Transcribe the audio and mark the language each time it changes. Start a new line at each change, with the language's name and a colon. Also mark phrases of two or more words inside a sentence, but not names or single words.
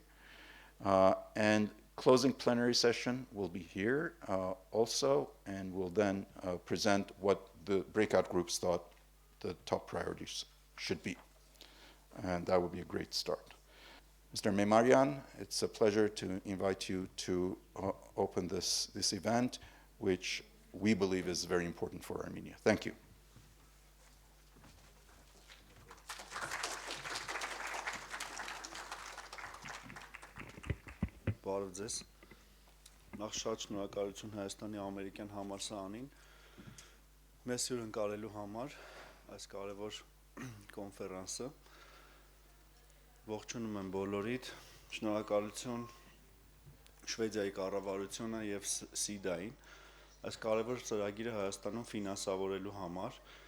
English: And closing plenary session will be here also, and we'll then present what the breakout groups thought the top priorities should be. And that would be a great start. Mr. Memarian, it's a pleasure to invite you to open this event, which we believe is very important for Armenia. Thank you.
Armenian: Բարև ձեզ։ Նախ շատ շնորհակալություն Հայաստանի Ամերիկյան համալսարանին մեզ հյուրընկալելու համար այս կարևոր կոնֆերանսը։ Ողջունում եմ բոլորիդ, շնորհակալություն Շվեդիայի կառավարությանը եւ SIDA-ին այս կարևոր ծրագիրը Հայաստանում ֆինանսավորելու համար։